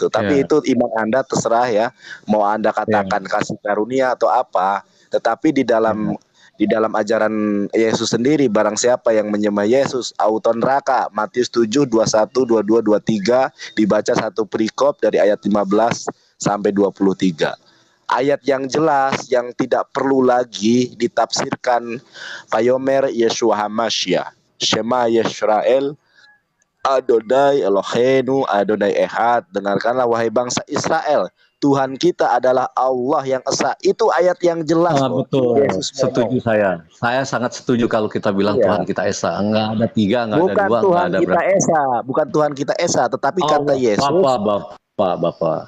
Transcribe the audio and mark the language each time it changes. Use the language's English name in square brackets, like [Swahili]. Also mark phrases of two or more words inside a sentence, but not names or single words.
[Indonesian] Tapi itu iman Anda terserah ya. Mau Anda katakan kasih karunia atau apa, tetapi di dalam ajaran Yesus sendiri, barang siapa yang menyembah Yesus auto neraka. Matius 7, 21, 22, 23, dibaca satu perikop dari ayat 15 sampai 23. Ayat yang jelas, yang tidak perlu lagi ditafsirkan. [Hebrew] ויאמר ישוע המשיח, שמע ישראל, אדוני אלוהינו, אדוני אחד. [Indonesian] Dengarkanlah wahai bangsa Israel, Tuhan kita adalah Allah yang esa. Itu ayat yang jelas. Betul. Setuju saya. Saya sangat setuju kalau kita bilang Tuhan kita esa. Enggak ada 3, enggak ada 2, Tuhan enggak ada kita esa. Bukan Tuhan kita esa, tetapi kata Yesus. Bapak.